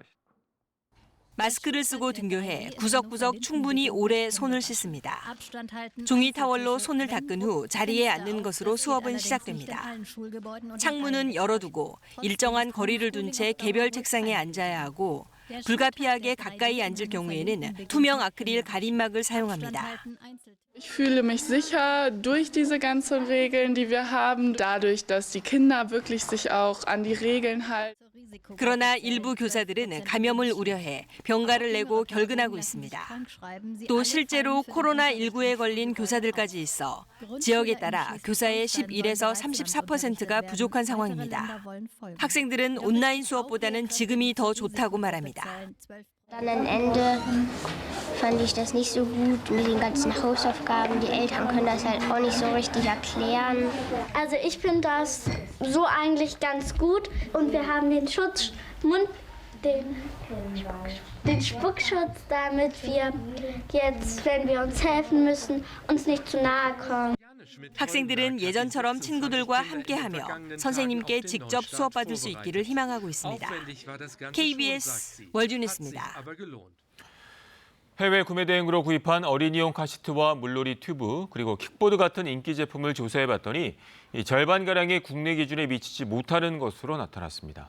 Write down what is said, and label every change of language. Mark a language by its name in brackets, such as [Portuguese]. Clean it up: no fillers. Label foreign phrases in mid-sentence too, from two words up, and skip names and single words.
[Korean] 마스크를 쓰고 등교해 구석구석 충분히 오래 손을 씻습니다. 종이 타월로 손을 닦은 후 자리에 앉는 것으로 수업은 시작됩니다. 창문은 열어두고 일정한 거리를 둔 채 개별 책상에 앉아야 하고 불가피하게 가까이 앉을 경우에는 투명 아크릴 가림막을 사용합니다. [German] Ich fühle mich sicher durch diese ganzen Regeln, die wir haben, dadurch, dass die Kinder wirklich sich auch an die Regeln halten. [Korean] 그러나 일부 교사들은 감염을 우려해 병가를 내고 결근하고 있습니다. 또 실제로 코로나19에 걸린 교사들까지 있어 지역에 따라 교사의 11에서 34%가 부족한 상황입니다. 학생들은 온라인 수업보다는 지금이 더 좋다고 말합니다. [German] Dann am Ende fand ich das nicht so gut mit den ganzen Hausaufgaben. Die Eltern können das halt auch nicht so richtig erklären. Also ich finde das so eigentlich ganz gut und wir haben den den Spuckschutz, damit wir jetzt, wenn wir uns helfen müssen, uns nicht zu nahe kommen. [Korean] 학생들은 예전처럼 친구들과 함께하며 선생님께 직접 수업받을 수 있기를 희망하고 있습니다. KBS 월주뉴스입니다. 해외 구매 대행으로 구입한 어린이용 카시트와 물놀이 튜브 그리고 킥보드 같은 인기 제품을 조사해봤더니 절반가량이 국내 기준에 미치지 못하는 것으로 나타났습니다.